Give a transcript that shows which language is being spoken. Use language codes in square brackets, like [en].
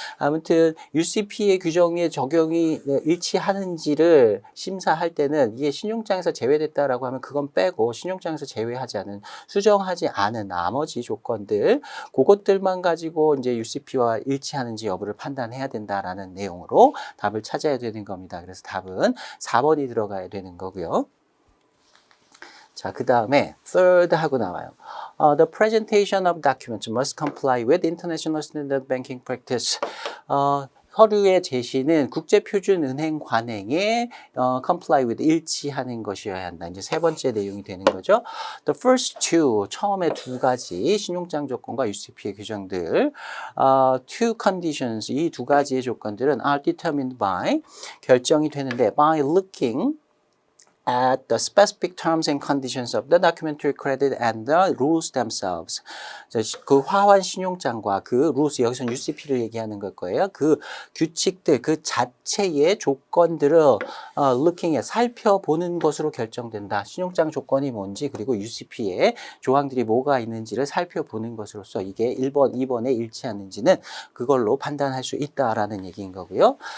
[ko] 아무튼 UCP의 규정에 적용이 일치하는지를 심사할 때는 이게 신용장에서 제외됐다라고 하면 그건 빼고 신용장에서 제외하지 않은 수정하지 않은 나머지 조건들 그것들만 가지고 이제 UCP와 일치하는지 여부를 판단해야 된다라는 내용으로 답을 찾아야 되는 겁니다. 그래서 답은 4번이 들어가야 되는 거고요. 자, 그 다음에 third 하고 나와요. [en] The presentation of documents must comply with international standard banking practice. [ko] 서류의 제시는 국제표준은행 관행에 [en] comply with [ko] 일치하는 것이어야 한다. 이제 세 번째 내용이 되는 거죠. [en] The first two, [ko] 처음에 두 가지 신용장 조건과 UCP의 규정들, [en] two conditions, [ko] 이 두 가지의 조건들은 [en] are determined by, [ko] 결정이 되는데 [en] by looking at the specific terms and conditions of the documentary credit and the rules themselves. [ko] 그 화환 신용장과 그 rules, 여기서는 UCP를 얘기하는 걸 거예요. 그 규칙들, 그 자체의 조건들을 [en] looking at, [ko] 살펴보는 것으로 결정된다. 신용장 조건이 뭔지, 그리고 UCP의 조항들이 뭐가 있는지를 살펴보는 것으로서 이게 1번, 2번에 일치하는지는 그걸로 판단할 수 있다라는 얘기인 거고요.